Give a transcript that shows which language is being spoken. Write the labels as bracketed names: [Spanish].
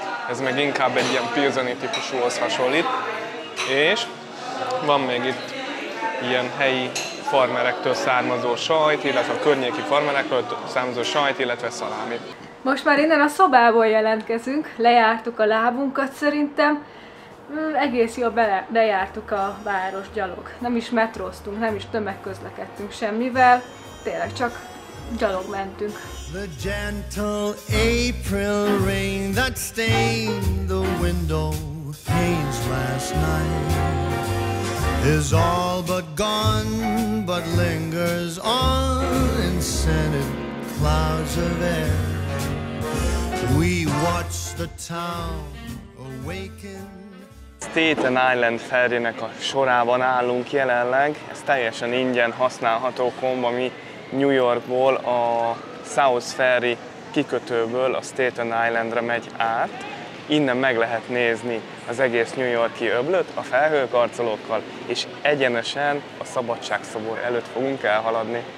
[Hungarian] Ez meg inkább egy ilyen pilseni típusúhoz hasonlít. És van még itt ilyen helyi farmerektől származó sajt, illetve a környéki farmerektől származó sajt, illetve szalámi. Most már innen a szobából jelentkezünk, lejártuk a lábunkat szerintem. Egész jól bejártuk a város gyalog. Nem is metróztunk, nem is tömegközlekedtünk semmivel, tényleg csak gyalog mentünk. [English] The gentle April rain that stained the window panes last night. is all but gone, but lingers on in scented clouds of air. We watch the town awaken. [Hungarian] Staten Island ferrynek a sorában állunk jelenleg. Ez teljesen ingyen használható komb, ami New Yorkból a South Ferry kikötőből a Staten Islandre megy át. Innen meg lehet nézni az egész New York-i öblöt a felhőkarcolókkal, és egyenesen a Szabadságszobor előtt fogunk elhaladni.